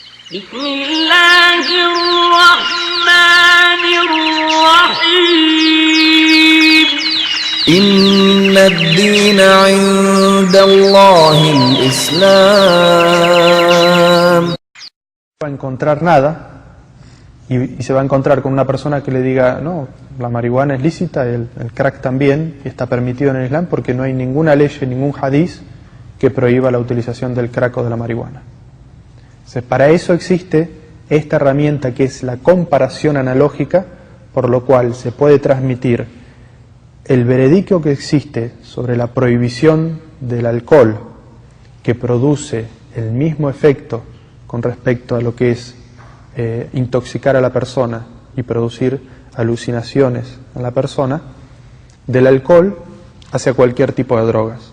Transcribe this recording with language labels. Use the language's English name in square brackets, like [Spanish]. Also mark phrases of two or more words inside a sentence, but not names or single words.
[Arabic] بسم الله الرحمن الرحيم إن الدين عند الله الإسلام. [Spanish] No va a encontrar nada y se va a encontrar con una persona que le diga no, la marihuana es lícita, el crack también, y está permitido en el Islam porque no hay ninguna ley, ningún hadiz que prohíba la utilización del crack o de la marihuana. Entonces, para eso existe esta herramienta que es la comparación analógica, por lo cual se puede transmitir el veredicto que existe sobre la prohibición del alcohol, que produce el mismo efecto con respecto a lo que es intoxicar a la persona y producir alucinaciones en la persona, del alcohol hacia cualquier tipo de drogas.